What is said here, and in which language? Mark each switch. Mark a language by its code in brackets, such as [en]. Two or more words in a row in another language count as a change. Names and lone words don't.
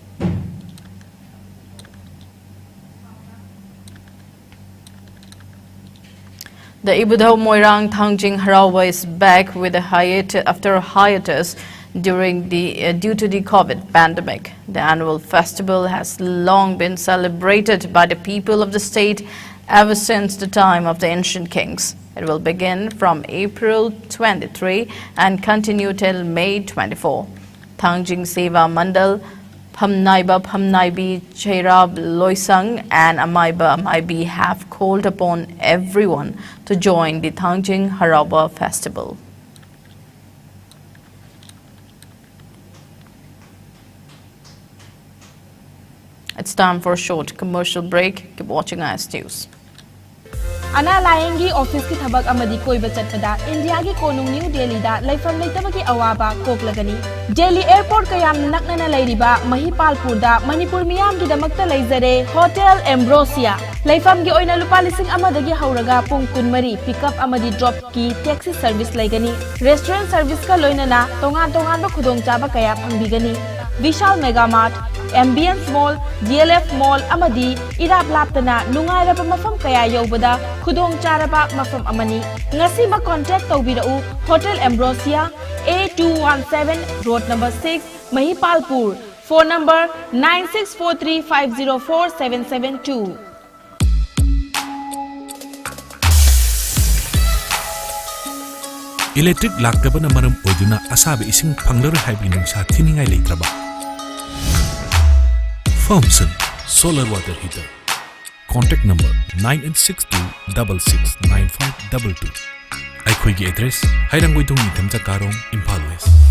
[en] The Ibudho Moirang Thangjing Harawa is back with after a hiatus due to the COVID pandemic. The annual festival has long been celebrated by the people of the state ever since the time of the ancient kings. It will begin from April 23 and continue till May 24. Thangjing Seva Mandal, Phamnaiba Phamnaibi, Cherab Loisang and Amaiba Amaibi have called upon everyone to join the Thangjing Harawa festival. It's time for a short commercial break. Keep watching IS News. [mni] Ana Layengi office ki thabak amadi koiba chatpada India ki konung New Delhi da laifam leitabaki awaba koklagani Delhi airport kayam naknana leiriba Mahipalpur da Manipur miyam ki damakta leizare Hotel Ambrosia laifam gi oina lupa lising amadagi hauraga pung kunmari pickup amadi drop ki [en] taxi service [mni] laigani [en] restaurant service [mni] ka loinana tongan ba khudong chaba kaya phangbigani Vishal Mega Mart Ambience Mall, DLF Mall amadi irap laptana nungairaba mafam kaya yobada khudong charaba mafam amani ngasi ma contact tawbirau Hotel Ambrosia A217 Road number 6 Mahipalpur [en] phone number [mni] 9643504772 Electric laktabana maram oduna asabe ising phanglar haibi nungsa thiningai leitraba Thompson Solar Water Heater. [en] Contact number 9862669522. [mni] Aikhoigi address Hairanggoidong Nithamcha Karong, Impal West.